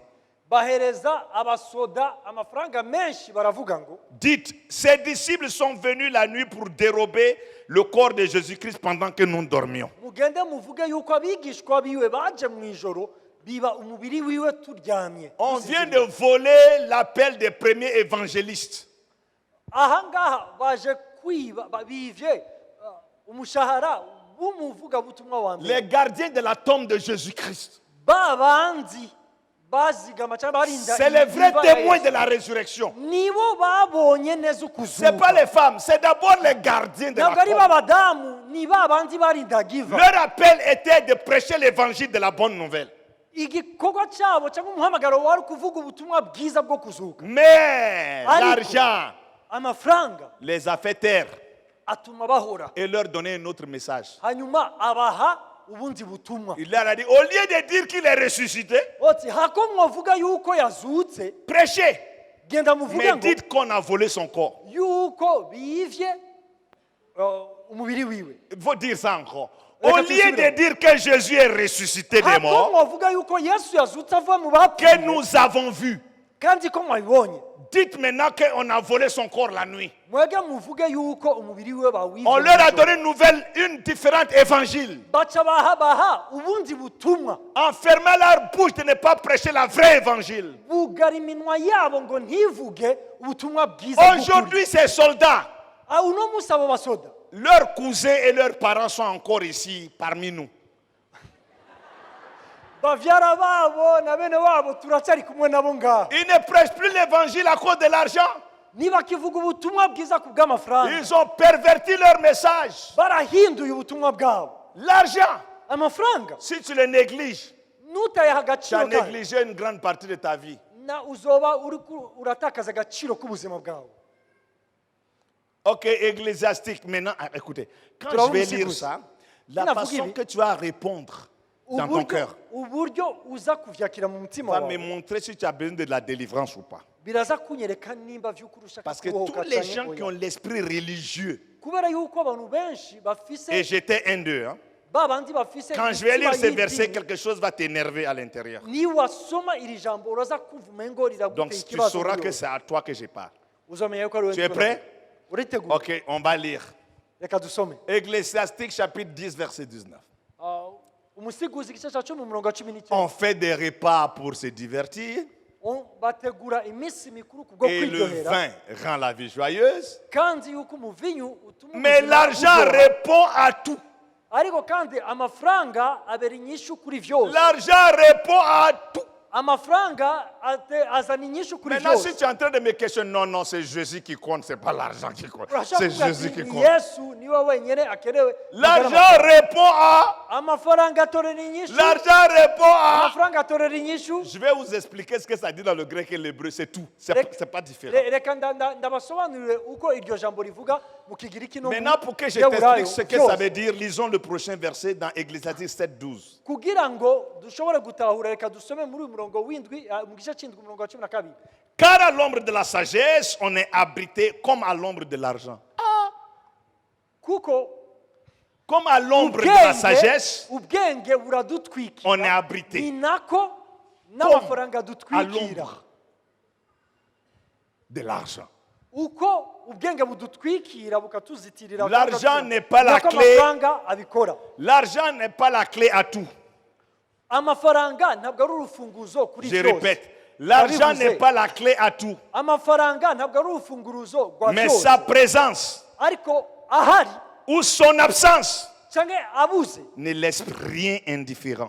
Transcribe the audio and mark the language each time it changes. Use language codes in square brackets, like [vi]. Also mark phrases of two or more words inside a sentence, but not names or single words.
[rn] bahereza abasoda amafaranga menshi baravuga ngo [fr] dites, ces disciples sont venus la nuit pour dérober le corps de Jésus-Christ pendant que nous dormions. [rn] mugende muvuge yuko abigishwa biwe baje mu ijoro biba umubiri wiwe turyamye [fr] On vient de voler l'appel des premiers évangélistes. [rn] aha ngaha baje kwiba bivye umushahara w'umuvugabutumwa wa mbere [fr] Les gardiens de la tombe de Jésus-Christ. [rn] babandi bazigama cyangwa barinda [fr] C'est les vrais [rn] imiba ya [fr] témoins [rn] Yesu. [fr] de la résurrection. [rn] nibo babonye neza [fr] Ce n'est [rn] ukuzuka [fr] pas les femmes, c'est d'abord les gardiens de la [rn] ntabwo ari [fr] tombe. [rn] b'abadamu ni babandi barindaga iva [fr] Leur appel était de prêcher l'évangile de la bonne nouvelle. [rn] igikorwa cyabo cyangwa umuhamagaro wari kuvuga ubutumwa bwiza bwo kuzuka [fr] Mais [rn] Ariko, [fr] l'argent [rn] amafaranga [fr] les a fait taire [rn] atuma bahora [fr] et leur donner un autre message. [rn] hanyuma abaha ubundi butumwa [fr] Il leur a dit, au lieu de dire qu'il est ressuscité, [rn] oti hako mwavuga yuko yazutse [fr] prêchez, [rn] genda muvuge [fr] mais [rn] ngo [fr] dites qu'on a volé son corps. [rn] yuko bivye umubiri wiwe [fr] Il faut dire ça encore. [rn] Reka [fr] Au lieu [rn] tusubire. [fr] de dire que Jésus est ressuscité des [rn] hako [fr] morts, [rn] mwavuga yuko yesu yazutse ava mu [fr] que [rn] bapfuye [fr] nous avons vu, [rn] kandi ko mwabibonye [fr] dites maintenant qu'on a volé son corps la nuit. [rn] mwege muvuge yuko umubiri wiwe bawivye [fr] On leur a donné une nouvelle, une différente évangile. [rn] baca baha ubundi butumwa [fr] En fermant leur bouche de ne pas prêcher la vraie évangile. [rn] bugara iminwa yabo ngo ntivuge ubutumwa bwiza bw'ukuri. [fr] Aujourd'hui, ces soldats, [rn] uno munsi abo basoda [fr] leurs cousins et leurs parents sont encore ici parmi nous. [rn] bavyara babo na bene wabo turacyari kumwe nabo ngaha [fr] Ils ne prêchent plus l'évangile à cause de l'argent. [rn] ntibakivuga ubutumwa bwiza ku bw'amafaranga [fr] Ils ont perverti leur message. [rn] barahinduye ubutumwa bwabo [fr] L'argent, [rn] amafaranga [fr] si tu le négliges, [rn] nutayaha [fr] tu as [rn] agaciro kayo [fr] négligé une grande partie de ta vie. [rn] na uzoba uratakaza agaciro k'ubuzima bwawe. [fr] Ok, ecclésiastique. Maintenant, écoutez, quand je vais lire ça, la façon que tu vas répondre dans ton cœur [rn] uburyo uza kuvyakira mu mutima [fr] va me [rn] wawe [fr] montrer si tu as besoin de la délivrance ou pas. [rn] biraza kunyereka nimba vy'ukuri ushaka [fr] Parce que [rn] kubohoka [fr] tous les [rn] canke [fr] gens qui ont [rn] oya. [fr] l'esprit religieux, [rn] kubera yuko abantu benshi bafise [fr] et j'étais un d'eux, hein, [rn] babandi bafise [fr] quand je vais lire [rn] imitima [fr] ces versets, [rn] y'idini, [fr] quelque chose va t'énerver à l'intérieur. [rn] niwasoma iri jambo uraza kumva umengo [fr] Donc [rn] riragutera [fr] tu [rn] ikibazo [fr] sauras [rn] muri [fr] que [rn] wowe. [fr] c'est à toi que je parle. [rn] uzomenya yuko ari wowe [fr] Tu es [rn] ndi [fr] prêt? [rn] kuvuga. uriteguye [fr] Ok, on va lire. [rn] reka dusome [fr] Ecclésiastique chapitre 10, verset 19. [rn] umusiguzi igice cya 10 umurongo wa 19 [fr] On fait des repas pour se divertir [rn] bategura iminsi mikuru kubwo [fr] et le [rn] kwiryohera [fr] vin rend la vie joyeuse. [rn] kandi yuko umuvinyu utuma [fr] Mais [rn] ubuzima [fr] l'argent [rn] buryoha. [fr] répond à tout. [rn] ariko kandi amafaranga abera inyishu kuri vyose [fr] L'argent répond à tout. [rn] amafaranga azana inyishu kuri [fr] Maintenant, si [rn] vyose [fr] tu es en train de me questionner, non, non, c'est Jésus qui compte, c'est pas l'argent qui compte. [rn] urashaka [fr] C'est [rn] kuvuga [fr] Jésus [rn] ati [fr] qui [rn] ni [fr] compte. [rn] yesu niwe wenyene akenewe [fr] L'argent répond à. [rn] amafaranga atorera inyishu [fr] L'argent répond à. [rn] amafaranga atorera inyishu [fr] Je vais vous expliquer ce que ça dit dans le grec et l'hébreu, c'est tout. C'est pas différent. [rn] reka ndabasobanurire uko iryo jambo rivuga mu kigiriki no mu [fr] Maintenant, pour que je [rn] Giheburayo [fr] t'explique ce que [rn] byose. [fr] ça veut dire, lisons le prochain verset dans Ecclésiastique 7, 12. [rn] kugira ngo dushobore gutahura reka dusome muri uyu murongo w'indwi mu gice cy'indwi umurongo wa 12. [fr] Car à l'ombre de la sagesse, on est abrité comme à l'ombre de l'argent. [rn] kuko [fr] Comme à l'ombre de la sagesse, [rn] ubwenge buradutwikira [fr] on est abrité. [rn] ni nako n'amafaranga [fr] À [rn] dutwikira [fr] l'ombre de l'argent. [rn] uko ubwenge budutwikira bukatuzitirira [fr] L'argent n'est pas la [rn] nako [fr] clé. [rn] amafaranga abikora [fr] L'argent n'est pas la clé à tout. [rn] amafaranga ntabwo ari urufunguzo kuri [fr] Je [rn] byose [fr] répète, l'argent [rn] Ndabivuze. [fr] n'est pas la clé à tout. [rn] amafaranga ntabwo ari urufunguruzo rwa [fr] Mais [rn] byose [fr] sa présence [rn] ariko ahari [fr] ou son absence [rn] cyangwa abuze [fr] ne laisse rien indifférent.